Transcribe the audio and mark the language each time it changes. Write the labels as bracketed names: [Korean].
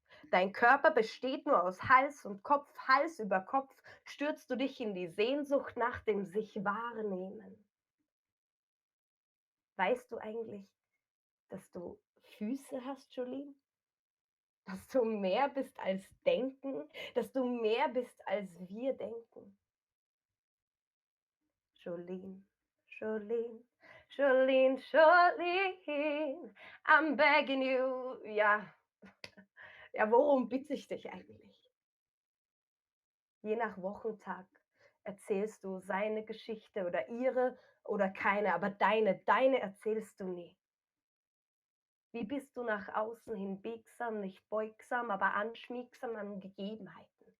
[German] Dein Körper besteht nur aus Hals und Kopf, Hals über Kopf stürzt du dich in die Sehnsucht nach dem sich wahrnehmen. Weißt du eigentlich, dass du Füße hast, Jolene? Dass du mehr bist als denken, dass du mehr bist als wir denken. [English] Jolene, Jolene, Jolene, Jolene, I'm begging you. [German] Ja, worum bitte ich dich eigentlich? Je nach Wochentag erzählst du seine Geschichte oder ihre oder keine, aber deine erzählst du nie. Wie bist du nach außen hin biegsam, nicht beugsam, aber anschmiegsam an Gegebenheiten?